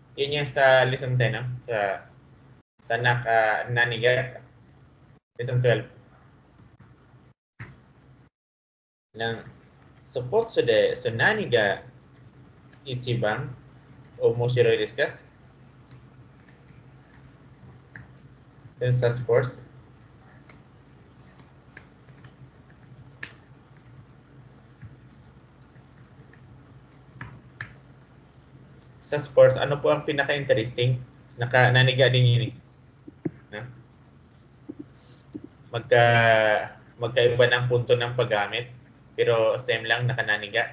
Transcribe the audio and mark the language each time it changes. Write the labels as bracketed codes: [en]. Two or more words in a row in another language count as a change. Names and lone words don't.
[tl] Yun yung sa lesson 10, no? Sa naniga, lesson 12. [ja] スポーツで何が一番面白いですか？さ、スポーツ。 [tl] Sa sports, ano po ang pinaka-interesting? Naniga din yun eh. Na? Magkaiba ng punto ng paggamit, pero same lang, nakananiga.